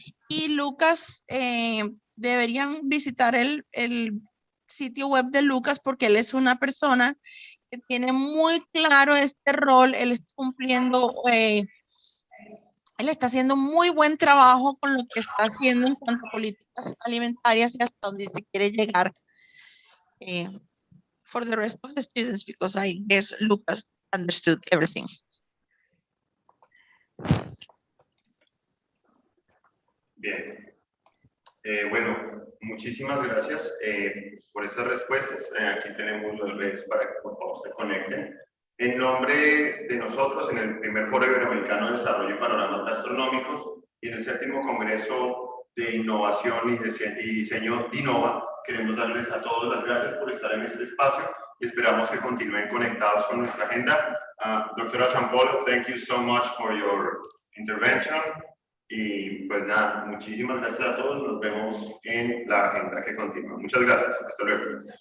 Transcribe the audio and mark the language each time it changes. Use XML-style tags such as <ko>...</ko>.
<es>Y Lucas, deberían visitar el sitio web de Lucas, porque él es una persona que tiene muy claro este rol. Él está cumpliendo, él está haciendo muy buen trabajo con lo que está haciendo en cuanto a políticas alimentarias y hasta donde se quiere llegar.</es> <en>For the rest of the students, because I guess Lucas understood everything.</en> <es>Bien. Bueno, muchísimas gracias por estas respuestas. Aquí tenemos las redes para que por favor se conecten. En nombre de nosotros, en el primer Foro Iberoamericano de Desarrollo y Panoramas Gastronómicos y en el 7º Congreso de Innovación y Diseño DINOVA, queremos darles a todos las gracias por estar en este espacio y esperamos que continúen conectados con nuestra agenda.</es> <en>Doctora Zampollo, thank you so much for your intervention.</en> <es>Y pues nada, muchísimas gracias a todos. Nos vemos en la agenda que continúa. Muchas gracias. Hasta luego.</es>